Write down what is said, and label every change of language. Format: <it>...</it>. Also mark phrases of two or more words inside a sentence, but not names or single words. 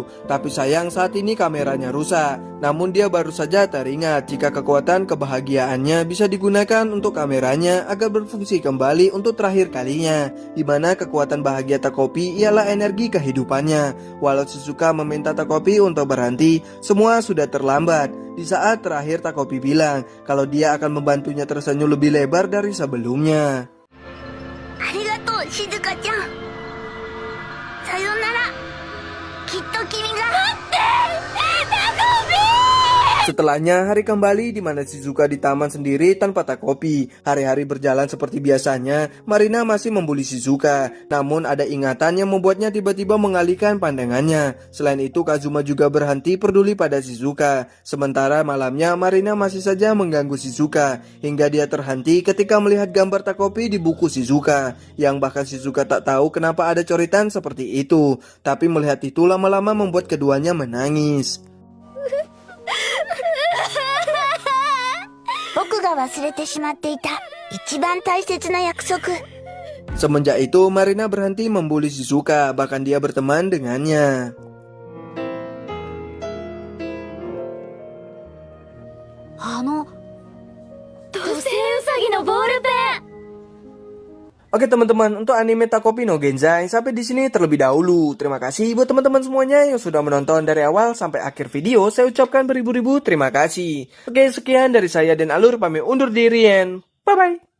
<id>Tapi sayang saat ini kameranya rusak. Namun dia baru saja teringat jika kekuatan kebahagiaannya bisa digunakan untuk kameranya agar berfungsi kembali untuk terakhir kalinya, di mana kekuatan bahagia Takopi ialah energi kehidupannya. Walau Shizuka meminta Takopi untuk berhenti, semua sudah terlambat. Di saat terakhir Takopi bilang kalau dia akan membantunya tersenyum lebih lebar dari sebelumnya.</id> <ja>Arigatou, Shizuka-chan. さよなら。きっと君が</ja> <id>Setelahnya hari kembali di mana Shizuka di taman sendiri tanpa Takopi. Hari-hari berjalan seperti biasanya, Marina masih membuli Shizuka. Namun ada ingatan yang membuatnya tiba-tiba mengalihkan pandangannya. Selain itu Kazuma juga berhenti peduli pada Shizuka. Sementara malamnya Marina masih saja mengganggu Shizuka. Hingga dia terhenti ketika melihat gambar Takopi di buku Shizuka. Yang bahkan Shizuka tak tahu kenapa ada coretan seperti itu. Tapi melihat itu lama-lama membuat keduanya menangis.</id> <ja>僕が忘れてしまっていた一番大切な約束。</ja> <id>Semenjak itu Marina berhenti membuli Shizuka, bahkan dia berteman dengannya. Oke teman-teman, untuk anime Takopi no Genzai sampai di sini terlebih dahulu. Terima kasih buat teman-teman semuanya yang sudah menonton dari awal sampai akhir video. Saya ucapkan beribu-ribu terima kasih. Oke, sekian dari saya dan Alur pamit undur diri</id> <en>and bye-bye.</en>